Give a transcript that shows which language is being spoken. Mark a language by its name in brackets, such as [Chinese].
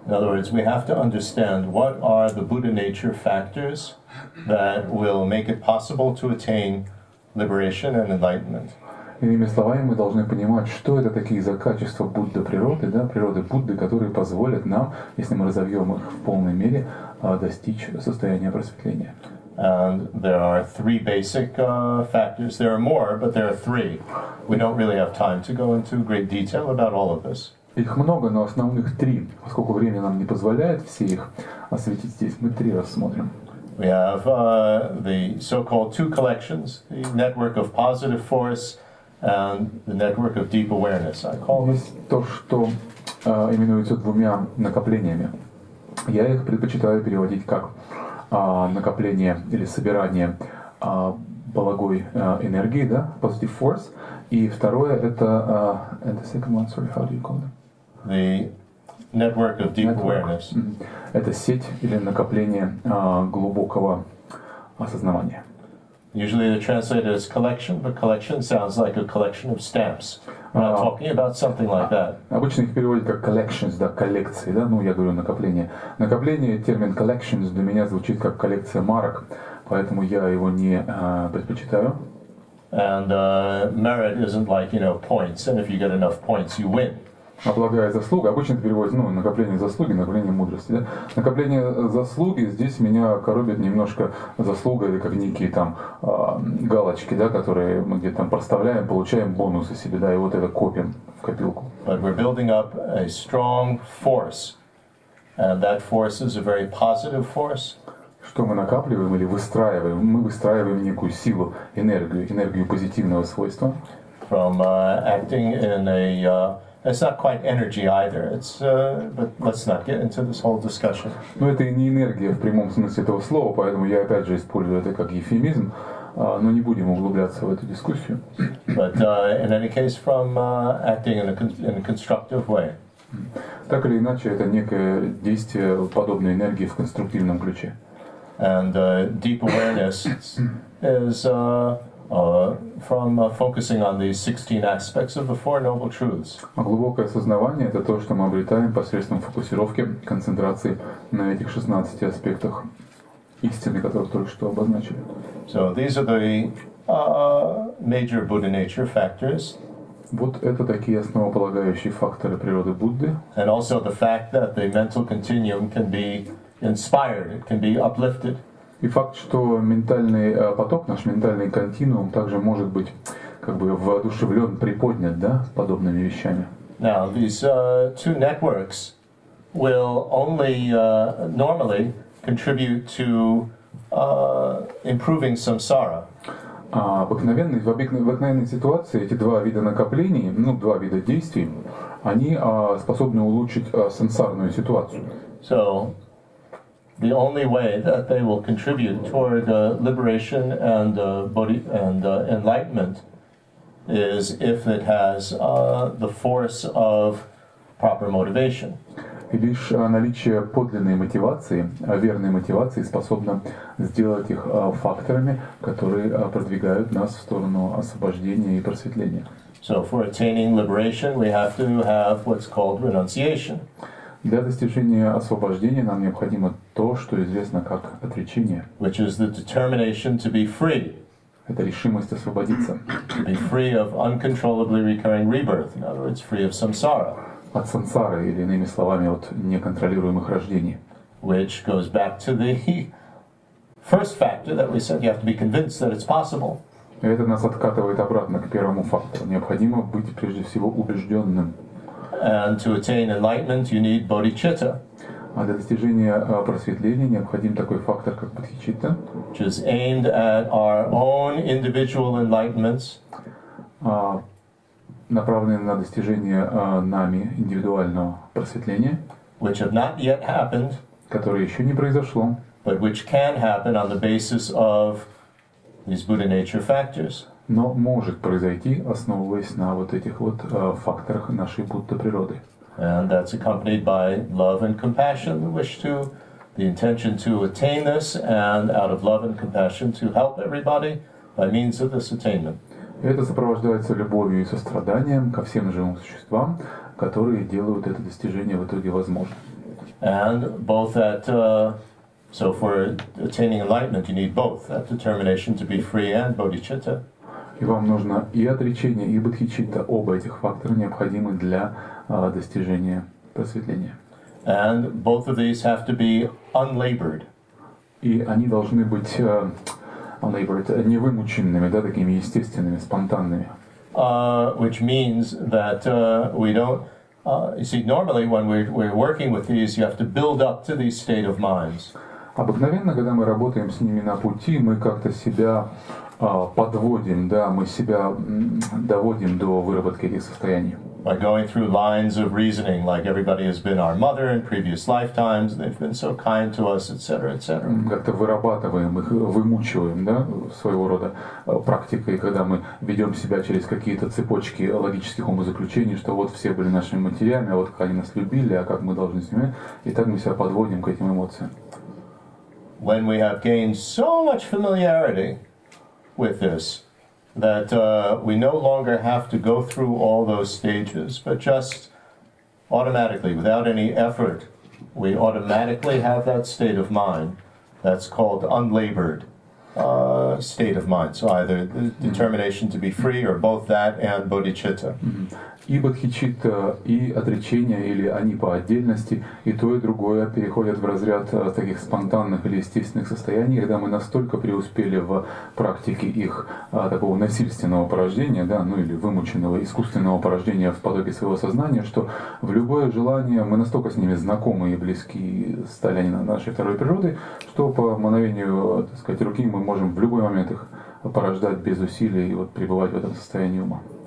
[English] In other words, we have to understand what are the Buddha nature factors that will make it possible to attain liberation and enlightenment. [Russian] Иными словами, мы должны понимать, что это такие за качества Будды природы, да, природы Будды, которые позволят нам, если мы разовьем их в полной мере, достичь состояния просветления. [English] And there are three basic factors. There are more, but there are three. We don't really have time to go into great detail about all of this. [Russian] Их много, но основных три. Поскольку время нам не позволяет все их осветить здесь, мы три рассмотрим. [English] We have the so-called two collections, the network of positive force and the network of deep awareness. I call this. [Russian] Есть то, что именуется двумя накоплениями. Я их предпочитаю переводить как накопление или собирание благой энергии, да, [English] positive force. [Russian] И второе это [English] and the second one, sorry, how do you call it? The network of deep awareness. [Russian] Это сеть или накопление глубокого осознавания. [English] Usually they're translated as collection, but collection sounds like a collection of stamps. We're not talking about something like that. [Russian] Обычно их переводят как collections, да, коллекции, да, ну я говорю накопление. Накопление, термин collections для меня звучит как коллекция марок, поэтому я его не предпочитаю. [English] And merit isn't like, points, and if you get enough points, you win. [Russian] Облагая заслуга, обычно это переводится, накопление заслуги, накопление мудрости. Да? Накопление заслуги, здесь меня коробит немножко заслуга, или как некие там галочки, да, которые мы где-то там проставляем, получаем бонусы себе, да, и вот это копим в копилку. [English] But we're building up a strong force, and that force is a very positive force. [Russian] Что мы накапливаем или выстраиваем? Мы выстраиваем некую силу, энергию позитивного свойства. [English] From acting in a it's not quite energy either. It's but let's not get into this whole discussion. [Russian] Но это и не энергия в прямом смысле этого слова, поэтому я опять же использую это как эвфемизм, но не будем углубляться в эту дискуссию. [English] But in any case, from acting in a constructive way. [Russian] Так или иначе, это некое действие подобной энергии в конструктивном ключе. [English] And deep awareness is from focusing on these 16 aspects of the Four Noble Truths. [Russian] А глубокое осознавание — это то, что мы обретаем посредством фокусировки, концентрации на этих 16 аспектах истины, которых только что обозначили. [English] So these are the major Buddha nature factors. [Russian] Вот это такие основополагающие факторы природы Будды. [English] And also the fact that the mental continuum can be inspired, it can be uplifted. [Russian] И факт, что ментальный поток, наш ментальный континуум также может быть как бы воодушевлен, приподнят, да, подобными вещами. [English] Now, these two networks will only normally contribute to improving samsara. [Russian] В обыкновенной ситуации эти два вида накоплений, два вида действий, они способны улучшить сансарную ситуацию. [English] So, the only way that they will contribute toward liberation and enlightenment is if it has the force of proper motivation. [Russian] И лишь наличие подлинной мотивации, верной мотивации способно сделать их факторами, которые продвигают нас в сторону освобождения и просветления. [English] So for attaining liberation, we have to have what's called renunciation. [Russian] Для достижения освобождения нам необходимо то, что известно как отречение. [English] Which is the determination to be free. [Russian] Это решимость освободиться. [English] To be free of uncontrollably recurring rebirth. In other words, free of samsara. [Russian] От сансары, или иными словами, от неконтролируемых рождений. [English] Which goes back to the first factor that we said you have to be convinced that it's possible. [Russian] И это нас откатывает обратно к первому фактору. Необходимо быть прежде всего убежденным. [English] And to attain enlightenment, you need bodhicitta. [Russian] А для достижения просветления необходим такой фактор, как бодхичитта, [English] which is aimed at our own individual enlightenments. [Russian] Направленный на достижение нами индивидуального просветления, [English] which have not yet happened, [Russian] которое еще не произошло, [English] but which can happen on the basis of these Buddha nature factors. [Russian] Но может произойти, основываясь на вот этих вот факторах нашей Будда природы. [English] And that's accompanied by love and compassion, the intention to attain this, and out of love and compassion to help everybody by means of this attainment. [Russian] И это сопровождается любовью и состраданием ко всем живым существам, которые делают это достижение в итоге возможным. [English] And both that, so for attaining enlightenment, you need both that determination to be free and bodhicitta. [Russian] И вам нужно и отречение, и бодхичитта. Оба этих фактора необходимы для достижения просветления. [English] And both of these have to be unlabored. [Russian] И они должны быть невымученными, да, такими естественными, спонтанными. [English] Which means that we don't. You see, normally when we're working with these, you have to build up to these state of minds. [Russian] Обыкновенно, когда мы работаем с ними на пути, мы как-то себя подводим, да, мы себя доводим до выработки этих состояний. [English] By going through lines of reasoning, like everybody has been our mother in previous lifetimes, they've been so kind to us, etc., etc. [Russian] Как-то вырабатываем их, вымучиваем, да, своего рода практикой, когда мы ведем себя через какие-то цепочки логических умозаключений, что вот все были нашими матерями, а вот как они нас любили, а как мы должны с ними, и так мы себя подводим к этим эмоциям. [English] When we have gained so much familiarity with this, that we no longer have to go through all those stages, but just automatically, without any effort, we automatically have that state of mind that's called unlabored state of mind. So either the determination to be free or both that and bodhicitta. [Russian] И бодхичитта, и отречение, или они по отдельности, и то, и другое переходят в разряд таких спонтанных или естественных состояний, когда мы настолько преуспели в практике их такого насильственного порождения, да, ну или вымученного искусственного порождения в потоке своего сознания, что в любое желание мы настолько с ними знакомы и близки стали они нашей второй природы, что по мановению, так сказать, руки мы можем в любой момент их порождать без усилий и вот пребывать в этом состоянии ума.